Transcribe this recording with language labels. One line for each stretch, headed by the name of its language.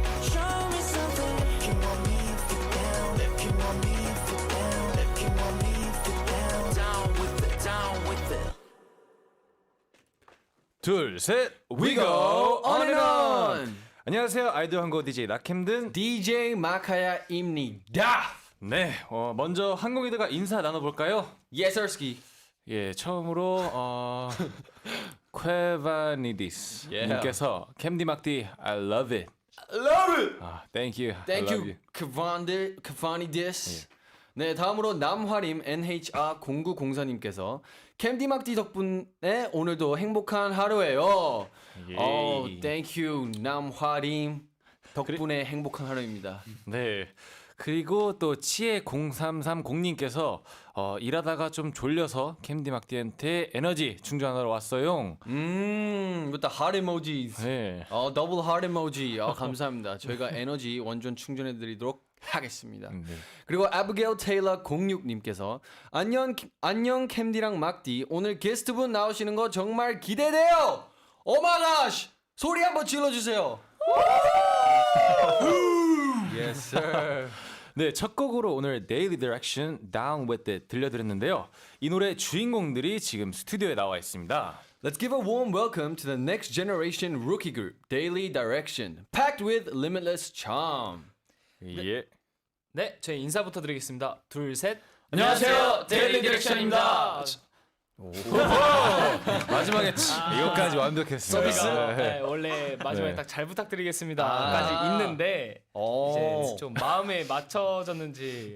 English: Show me something. If you want me, if you're down. If you want me, if you're down. If you want me, if you're down. Down with it, down with it. 둘, 셋, we go on and on.
Korean: 안녕하세요, 아이돌 한국 DJ 낙캠든. DJ 마카야입니다. 네, 먼저 한국인들과 인사 나눠볼까요? 예설스키. 예, 처음으로 퀘바니디스
English: Yeah.
Korean: 님께서 캠디 막디
English: I love it. Love it. 아, thank you. Thank I love you, 크바니 디스.
Korean: 네, 다음으로 남화림 NHR0904님께서 캠디막디 덕분에 오늘도 행복한 하루예요. 예.
English: Thank you, 남화림.
Korean: 덕분에 행복한 하루입니다. 네. 그리고 또 치에 0330님께서 일하다가 좀 졸려서 캠디 막디한테 에너지 충전하러 왔어요.
English: with the heart emojis.
Korean: 네.
English: 더블 heart emoji.
Korean: 감사합니다. 저희가 에너지 완전 충전해 드리도록 하겠습니다. 네. 그리고 아비게일 테일러 06님께서 안녕 캠디랑 막디 오늘 게스트분 나오시는 거 정말 기대돼요. 오마가시 소리 한번 질러주세요.
English: yes sir.
Korean: 네, 첫 곡으로 오늘 Daily Direction Down With It 들려드렸는데요. 이 노래 주인공들이 지금 스튜디오에 나와 있습니다.
English: Let's give a warm welcome to the next generation rookie group, Daily Direction, packed with limitless charm.
Korean: 예. 네, 저희 인사부터 드리겠습니다. 둘, 셋. 안녕하세요, 데일리 디렉션입니다. 마지막에 이것까지 완벽했어요. 서비스. 네. 네, 원래 마지막에 네. 딱 잘 부탁드리겠습니다까지 있는데 이제 좀 마음에 맞춰졌는지.